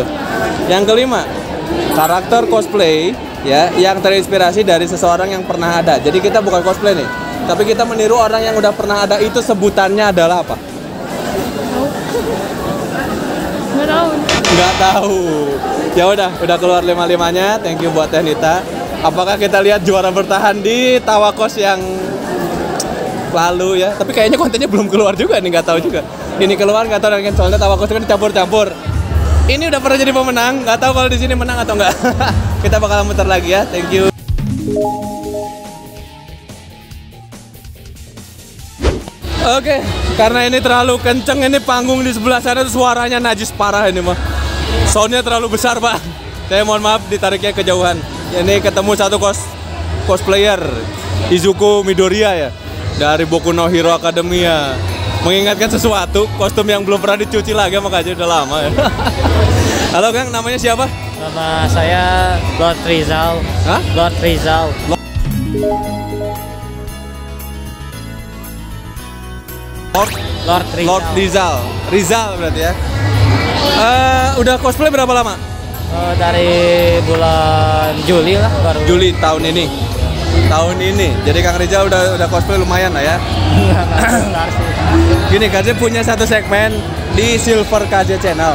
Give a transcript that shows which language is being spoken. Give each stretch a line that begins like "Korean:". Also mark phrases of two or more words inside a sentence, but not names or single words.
Indonesian: Yang kelima, karakter cosplay ya yang terinspirasi dari seseorang yang pernah ada. Jadi kita bukan cosplay nih, tapi kita meniru orang yang udah pernah ada. Itu sebutannya adalah apa? Nggak tahu. Nggak tahu. Ya udah keluar 5-5-nya.
English: Thank you
Indonesian: buat Teh Nita. Apakah kita lihat juara bertahan di Tawakos yang lalu ya? Tapi kayaknya kontennya belum keluar juga nih, nggak tahu juga. Ini keluar nggak tahu kan, soalnya Tawakos itu kan campur-campur. Ini udah pernah jadi pemenang, nggak tahu kalau di sini menang atau nggak. Kita bakal muter lagi ya.
English: Thank you.
Indonesian: Oke, karena ini terlalu kenceng, ini panggung di sebelah sana tuh suaranya najis parah ini mah. Soundnya terlalu besar Pak. Saya mohon maaf ditariknya kejauhan. Ini ketemu satu cosplayer Izuku Midoriya ya, dari Boku no Hero Academia. Mengingatkan sesuatu, kostum yang belum pernah dicuci lagi makanya udah lama ya. Halo Kang, namanya siapa? Nama saya Lord Rizal. Hah? Lord Rizal. Lord Rizal. Lord Rizal. Rizal berarti ya. Udah cosplay berapa lama? Dari bulan Juli lah baru. Juli tahun ini. Tahun ini. Jadi Kang Rizal udah cosplay lumayan lah ya. Gini, KJ punya satu segmen di Silver KJ Channel.